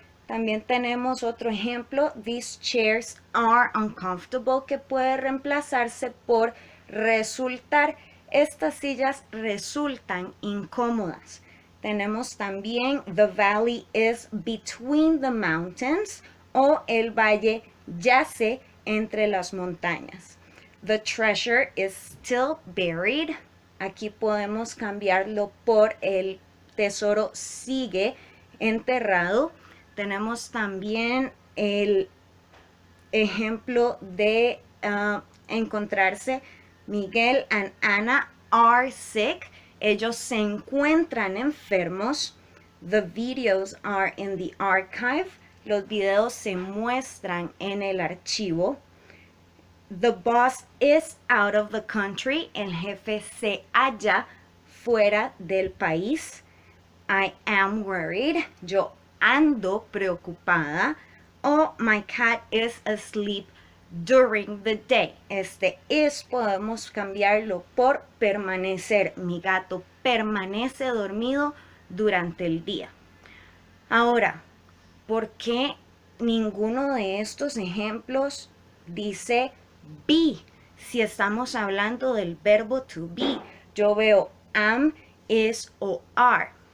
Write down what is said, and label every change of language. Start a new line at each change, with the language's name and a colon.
Spanish: También tenemos otro ejemplo,
English: these chairs are uncomfortable,
Spanish: que puede reemplazarse por resultar. Estas sillas resultan incómodas. Tenemos también
English: the valley is between the mountains,
Spanish: o el valle yace entre las montañas.
English: The treasure is still buried.
Spanish: Aquí podemos cambiarlo por el tesoro sigue enterrado. Tenemos también el ejemplo de encontrarse.
English: Miguel and Anna are sick.
Spanish: Ellos se encuentran enfermos.
English: The videos are in the archive.
Spanish: Los videos se muestran en el archivo.
English: The boss is out of the country.
Spanish: El jefe se halla fuera del país.
English: I am worried.
Spanish: Yo ando preocupada.
English: O my cat is asleep during the day.
Spanish: Este is podemos cambiarlo por permanecer. Mi gato permanece dormido durante el día. Ahora, ¿por qué ninguno de estos ejemplos dice be? Si estamos hablando del verbo to be, yo veo am, is o are.